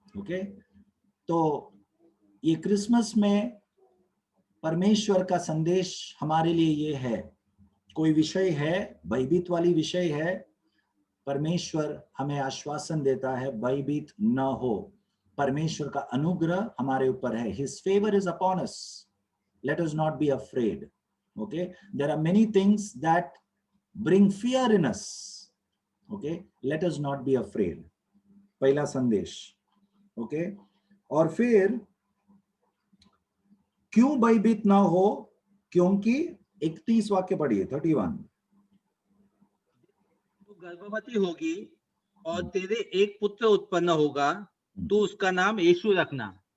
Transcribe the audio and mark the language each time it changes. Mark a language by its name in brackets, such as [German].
[Hindi] Okay, तो ये Christmas में परमेश्वर का संदेश हमारे लिए ये है. कोई विषय है, भयभीत वाली विषय है, परमेश्वर हमें आश्वासन देता है, भयभीत न हो. परमेश्वर का अनुग्रह हमारे ऊपर है. [English] His favor is upon us. Let us not be afraid. Okay, there are many things that bring fear in us. Okay, let us not be afraid. [Hindi] पहला संदेश. ओके, और फिर क्यों भयभीत ना हो? क्योंकि 31 वाक्य पढ़िए, 31. तू गर्भवती होगी और तेरे एक पुत्र उत्पन्न होगा, तू उसका नाम यीशु रखना.